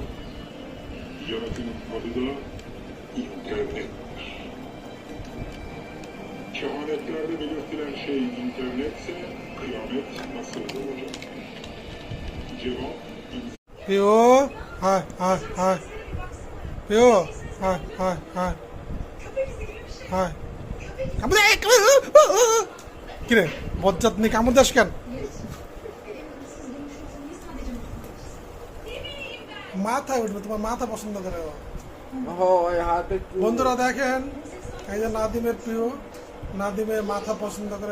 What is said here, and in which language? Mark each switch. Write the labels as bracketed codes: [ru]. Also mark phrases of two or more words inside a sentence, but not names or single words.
[tr] Yaratının adı da internettir. Kehanetlerde belirtilen şey internetse kıyamet nasıl olacak? Cevap Pio, Pio, [bn] কিরে বজ্জাত নেই কামড় দাস কেন? মাথায় উঠবে, তোমার মাথা পছন্দ করে ও। বন্ধুরা দেখেন, এই যে নাদিমের প্রিয়, নাদিমের মাথা পছন্দ করে।